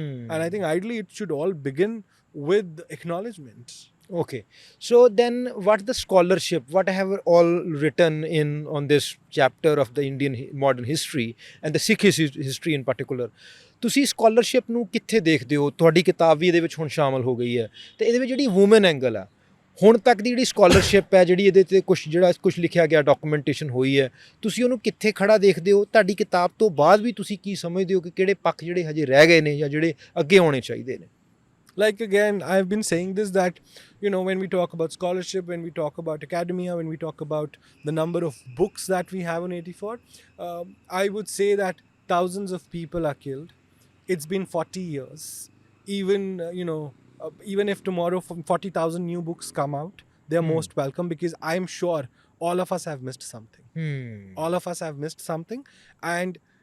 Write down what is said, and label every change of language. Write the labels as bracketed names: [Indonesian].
[English] And I think ideally it should all begin with acknowledgement. Okay, so then what the scholarship, what I have all written in on this chapter of the Indian modern history and the Sikh history in particular, [Punjabi] ਤੁਸੀਂ scholarship ਨੂੰ ਕਿੱਥੇ ਦੇਖਦੇ ਹੋ? ਤੁਹਾਡੀ ਕਿਤਾਬ ਵੀ ਇਹਦੇ ਵਿੱਚ ਹੁਣ ਸ਼ਾਮਲ ਹੋ ਗਈ ਹੈ, ਤੇ ਇਹਦੇ ਵਿੱਚ ਜਿਹੜੀ ਵੂਮਨ ਐਂਗਲ ਆ, ਹੁਣ ਤੱਕ ਦੀ ਜਿਹੜੀ ਸਕਾਲਰਸ਼ਿਪ ਹੈ, ਜਿਹੜੀ ਇਹਦੇ ਤੇ ਕੁਝ ਲਿਖਿਆ ਗਿਆ, ਡਾਕੂਮੈਂਟੇਸ਼ਨ ਹੋਈ ਹੈ, ਤੁਸੀਂ ਉਹਨੂੰ ਕਿੱਥੇ ਖੜਾ ਦੇਖਦੇ ਹੋ? ਤੁਹਾਡੀ ਕਿਤਾਬ ਤੋਂ ਬਾਅਦ ਵੀ ਤੁਸੀਂ ਕੀ ਸਮਝਦੇ ਹੋ ਕਿ ਕਿਹੜੇ ਪੱਖ ਜਿਹੜੇ ਹਜੇ ਰਹਿ ਗਏ ਨੇ ਜਾਂ ਜਿਹੜੇ ਅੱਗੇ ਆਉਣੇ ਚਾਹੀਦੇ ਨੇ? [English] Like, again, I've been saying this, that, when we talk about scholarship, when we talk about academia, when we talk about the number of books that we have on 84, I would say that thousands of people are killed. It's been 40 years. Even, even if tomorrow 40,000 new books come out, they're most welcome, because I'm sure all of us have missed something. All of us have missed something. And